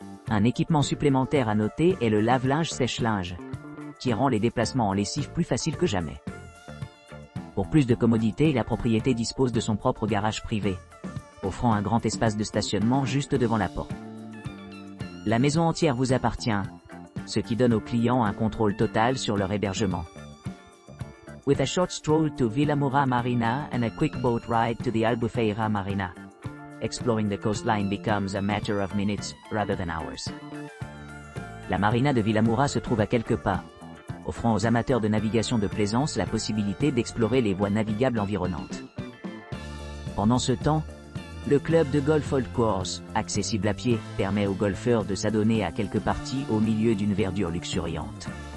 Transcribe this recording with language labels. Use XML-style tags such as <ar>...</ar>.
<fr>Un équipement supplémentaire à noter est le lave-linge sèche-linge, qui rend les déplacements en lessive plus faciles que jamais. Pour plus de commodité, la propriété dispose de son propre garage privé, offrant un grand espace de stationnement juste devant la porte. La maison entière vous appartient, ce qui donne aux clients un contrôle total sur leur hébergement.</fr> <en>With a short stroll to Villamoura Marina and a quick boat ride to the Albufeira Marina, exploring the coastline becomes a matter of minutes rather than hours.</en> <fr>La marina de Villamoura se trouve à quelques pas, offrant aux amateurs de navigation de plaisance la possibilité d'explorer les voies navigables environnantes. Pendant ce temps, le club de golf Old Course, accessible à pied, permet aux golfeurs de s'adonner à quelques parties au milieu d'une verdure luxuriante.</fr>